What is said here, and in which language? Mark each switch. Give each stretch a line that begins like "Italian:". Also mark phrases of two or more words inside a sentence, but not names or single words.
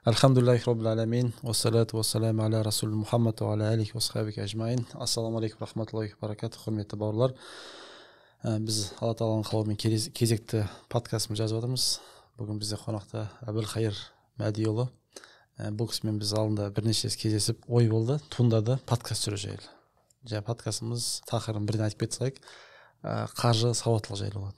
Arabic: الحمد لله رب العالمين والصلاة والسلام على رسول محمد وعلى آله وصحبه أجمعين. السلام عليكم رحمة الله وبركاته,
Kazakh: құрметті бауырлар. Біз Алла Тағаланың қалауымен кезекті подкастымызды жазып жатырмыз. Бүгін бізде қонақта Әбілқайыр Мәдиұлы. Бұл кісімен біз алдында бірнеше кездесіп, ой болды, туындады подкаст жүру жайлы. Подкастымыз тақырыбын бірден айтып кете салайық. Қаржы сауаттылық жайлы болады.